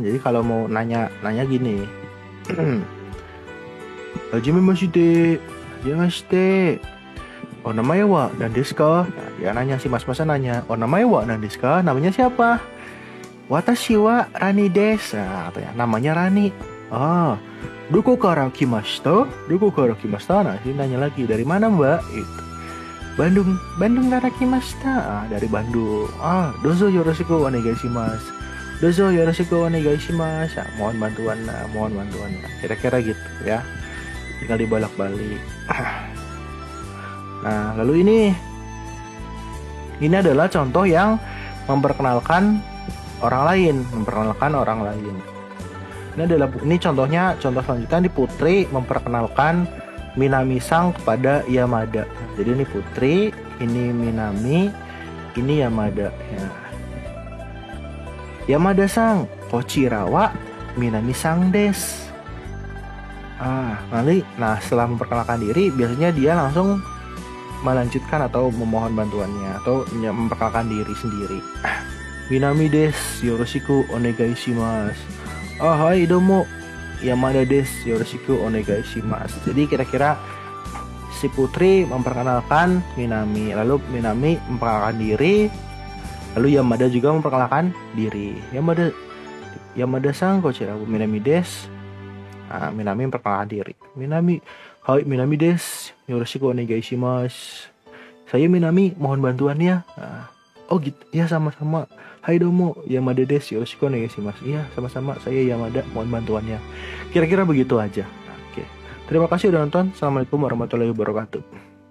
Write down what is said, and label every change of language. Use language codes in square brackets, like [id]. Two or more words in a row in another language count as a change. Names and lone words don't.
[id] Jadi kalau mau nanya gini. [ja] はじめまして. お名前は何ですか? [id] Nah, dia nanya, si mas-masnya nanya. [ja] お名前は何ですか? [id] Namanya siapa? [ja] 私はラニです. [id] Nah, namanya Rani. [ja] あ、どこから来ましたか? [id] Nah, ini nanya lagi, dari mana mbak? [ja] Itu. バンドンから来ました. [id] Ah, dari Bandung. [ja] あ、どうぞよろしくお願いします. [id] Nah, mohon bantuan. Kira-kira gitu ya. Tinggal dibalak-balik. Nah, lalu ini adalah contoh yang memperkenalkan orang lain. Contoh selanjutnya di Putri memperkenalkan Minami-sang kepada Yamada. Jadi ini Putri, ini Minami, ini Yamada ya. [ja] 山田さん、こちらは南さんです. [id] Setelah memperkenalkan diri, biasanya dia langsung melanjutkan atau memohon bantuannya atau memperkenalkan diri sendiri. [ja] 南です、よろしくお願いします. はいどうも、山田です、よろしくお願いします. [id] Jadi kira-kira si Putri memperkenalkan Minami, lalu Minami memperkenalkan diri, lalu Yamada juga memperkenalkan diri. [ja] 山田さんこちら南です. [id] Minami memperkenalkan diri. [ja] はい南です、よろしくお願いします. [id] Saya Minami, mohon bantuannya. Oh gitu, ya sama-sama. [ja] はいどうも、山田です、よろしくお願いします. [id] Iya, sama-sama, saya Yamada, mohon bantuannya. Kira-kira begitu aja. Oke. Terima kasih udah nonton. [ar] السلام عليكم ورحمة الله وبركاته.